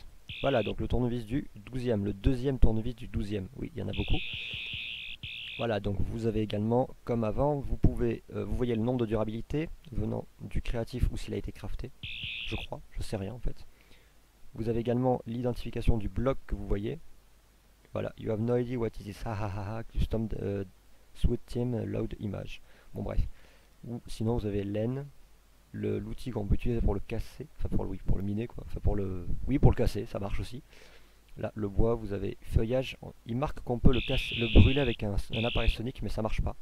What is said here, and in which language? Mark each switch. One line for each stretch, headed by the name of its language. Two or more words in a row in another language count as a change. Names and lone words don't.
French: Voilà, donc le tournevis du 12e, le deuxième tournevis du 12e. Oui, il y en a beaucoup. Voilà, donc vous avez également, comme avant, vous pouvez, vous voyez le nombre de durabilité venant du créatif ou s'il a été crafté. Je crois, je sais rien en fait. Vous avez également l'identification du bloc que vous voyez. Voilà,
English: you have no idea what is this, ha ha ha ha, custom sweet team load image.
French: Bon bref. Ou sinon vous avez l'N, l'outil qu'on peut utiliser pour le casser, enfin pour le, oui, pour le miner quoi, enfin pour le, oui pour le casser, ça marche aussi. Là le bois, vous avez feuillage, il marque qu'on peut le brûler avec un appareil sonique mais ça marche pas.